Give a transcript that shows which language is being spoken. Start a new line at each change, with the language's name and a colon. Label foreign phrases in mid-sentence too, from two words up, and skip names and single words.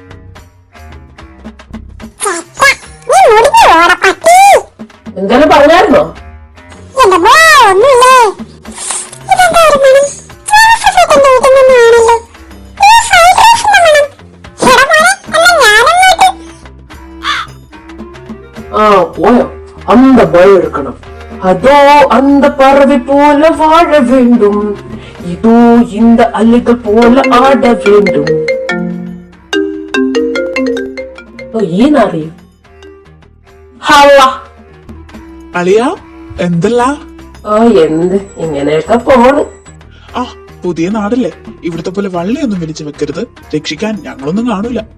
Malayalam: എന്തായാലും പറഞ്ഞായിരുന്നോ? ആ പോയോ?
Tamil: அந்த பயம் இருக்கணும். அதோ அந்த பறவை போல வாழ வேண்டும், இதோ இந்த அலைகள் போல ஆட வேண்டும்.
Malayalam: ಏನറിയും? ഹള്ള അളിയ എന്തല്ല? എന്ത് ഇങ്ങനെയൊക്കെ പോണ്. ആ പുതിയ നാടല്ലേ, ഇവിടുത്തെ പോലെ വള്ളിയൊന്നും വലിച്ചു വെക്കരുത്, രക്ഷിക്കാൻ ഞങ്ങളൊന്നും കാണൂല.